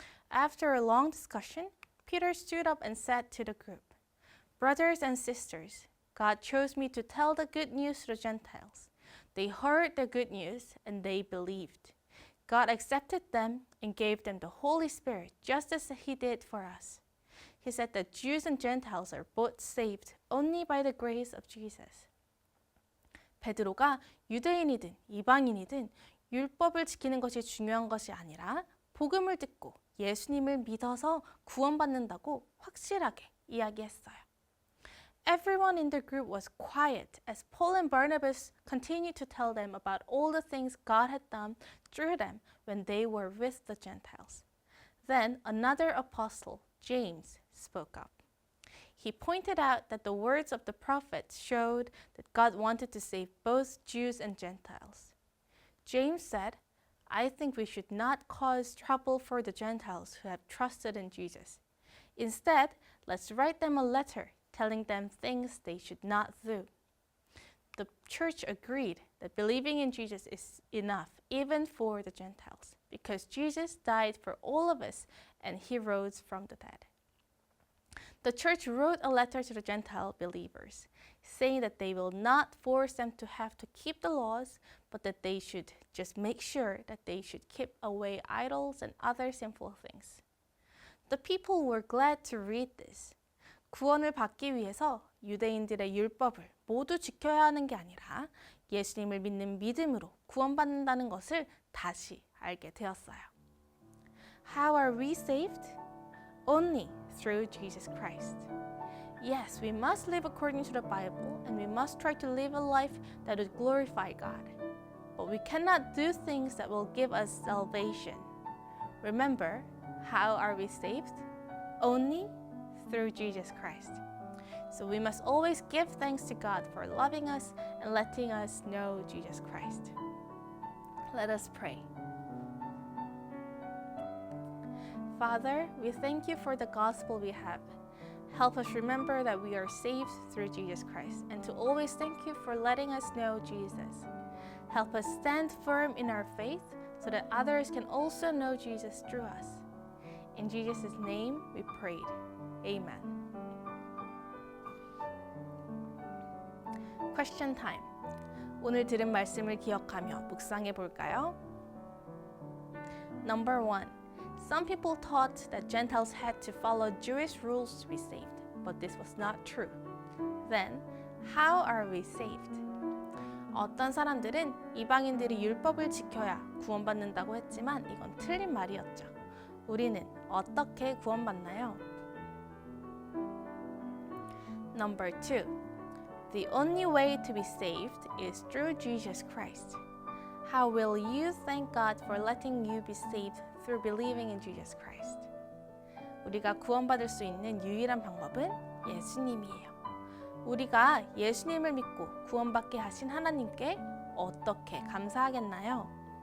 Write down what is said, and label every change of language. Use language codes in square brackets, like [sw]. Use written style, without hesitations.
[en] After a long discussion, Peter stood up and said to the group, "Brothers and sisters, God chose me to tell the good news to the Gentiles. They heard the good news and they believed. God accepted them and gave them the Holy Spirit just as He did for us." He said that Jews and Gentiles are both saved only by the grace of Jesus. [ko] 베드로가 유대인이든 이방인이든 율법을 지키는 것이 중요한 것이 아니라 복음을 듣고 예수님을 믿어서 구원받는다고 확실하게 이야기했어요. [en] Everyone in the group was quiet as Paul and Barnabas continued to tell them about all the things God had done through them when they were with the Gentiles. Then another apostle, James, spoke up. He pointed out that the words of the prophets showed that God wanted to save both Jews and Gentiles. James said, "I think we should not cause trouble for the Gentiles who have trusted in Jesus. Instead, let's write them a letter telling them things they should not do." The church agreed that believing in Jesus is enough, even for the Gentiles, because Jesus died for all of us and He rose from the dead. The church wrote a letter to the Gentile believers, saying that they will not force them to have to keep the laws, but that they should just make sure that they should keep away idols and other sinful things. The people were glad to read this. [ko] 구원을 받기 위해서 유대인들의 율법을 모두 지켜야 하는 게 아니라 예수님을 믿는 믿음으로 구원받는다는 것을 다시 알게 되었어요. [en] How are we saved? Only through Jesus Christ. Yes, we must live according to the Bible and we must try to live a life that would glorify God. But we cannot do things that will give us salvation. Remember, how are we saved? Only through Jesus Christ. So we must always give thanks to God for loving us and letting us know Jesus Christ. Let us pray. Father, we thank you for the gospel we have. Help us remember that we are saved through Jesus Christ and to always thank you for letting us know Jesus. Help us stand firm in our faith so that others can also know Jesus through us. In Jesus' name we prayed. Amen. Question time. [ko] 오늘 들은 말씀을 기억하며 묵상해 볼까요? [en] Number 1. Some people thought that Gentiles had to follow Jewish rules to be saved, but this was not true. Then, how are we saved? [ko] 어떤 사람들은 이방인들이 율법을 지켜야 구원받는다고 했지만 이건 틀린 말이었죠. 우리는 어떻게 구원받나요? [en] Number 2. The only way to be saved is through Jesus Christ. How will you thank God for letting you be saved through believing in Jesus Christ? [ko] 우리가 구원받을 수 있는 유일한 방법은 예수님이에요. 우리가 예수님을 믿고 구원받게 하신 하나님께 어떻게 감사하겠나요?